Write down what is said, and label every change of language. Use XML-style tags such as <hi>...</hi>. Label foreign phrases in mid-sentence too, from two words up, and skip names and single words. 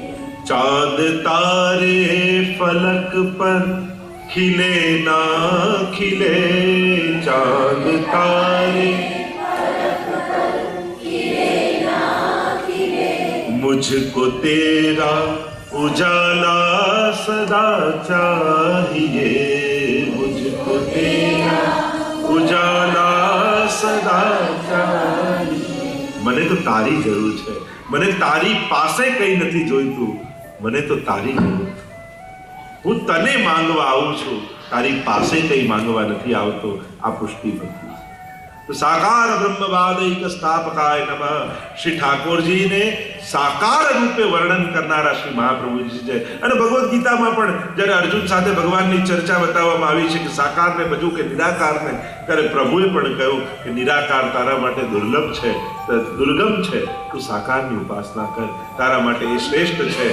<hi>चांद तारे फलक पर खिले ना खिले, चांद तारे मुझको तेरा उजाला सदा चाहिए, मुझको तेरा उजाला सदा चाहिए.</hi> <gu>મને તો તારી જરૂર છે, મને તારી પાસે કઈ નથી જોઈતું, મને તો તારી જરૂર. હું તને માંગવા આવું છું, તારી પાસે કઈ માંગવા નથી આવતો. આ પુષ્ટિ ભક્તિ.</gu> <sa>तो साकार ब्रह्मवादैक स्थापकाय नमः।</sa> <gu>શ્રી ઠાકુરજી ને સાકાર રૂપે વર્ણન કરનારા શ્રી મહાપ્રભુજી છે. અને ભગવદ ગીતામાં પણ જ્યારે અર્જુન સાથે ભગવાનની ચર્ચા બતાવવામાં આવી છે કે સાકારને ભજવું કે નિરાકારને, ત્યારે પ્રભુએ પણ કહ્યું કે નિરાકાર તારા માટે દુર્લભ છે, દુર્ગમ છે, તું સાકારની ઉપાસના કર, તારા માટે એ શ્રેષ્ઠ છે.</gu>